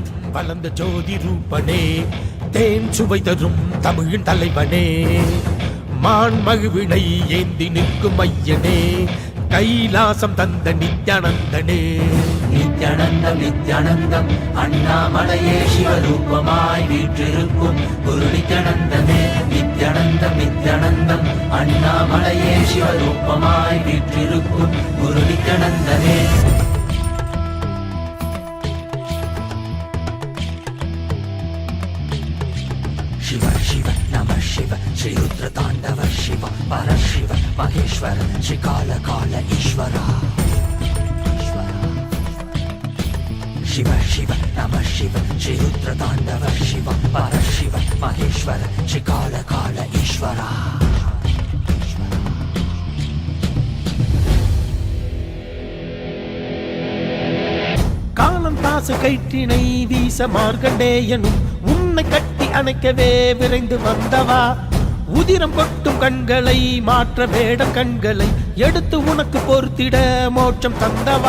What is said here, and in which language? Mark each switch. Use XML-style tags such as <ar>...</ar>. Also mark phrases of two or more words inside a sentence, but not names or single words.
<ta>வளர்ந்த ஜோதி ரூபனே, தேன் சுவை தரும் தமிழின் தலைவனே, மான் மகிழ்வினை ஏந்தி நிற்கும் ஐயனே, கைலாசம் தந்த நித்யானந்தனே. நித்யானந்தம் நித்யானந்தம் அண்ணாமலையே சிவரூபமாய் வீற்றிருக்கும் குரு நித்யானந்தமே. நித்யானந்தம் நித்யானந்தம் அண்ணாமலையே சிவரூபமாய் வீற்றிருக்கும் குரு நித்யானந்தமே.</ta> <sa>शिव शिव नमः शिव श्री रुद्र तांडव शिव परशिव महेश्वर श्री काल काल ईश्वरा. शिव शिव नमः शिव श्री रुद्र तांडव शिव परशिव महेश्वर श्री काल काल ईश्वरा.</sa> <ta>காலம் தாசு கயிற்றினை வீச மார்க்கண்டேயனும் உன்னை கட்டி அணைக்கவே விரைந்து வந்தவா. உதிரம் கொட்டும் கண்களை மாற்ற வேடம் கண்களை எடுத்து உனக்கு பொறுத்திட மோட்சம் தந்தவா.</ta>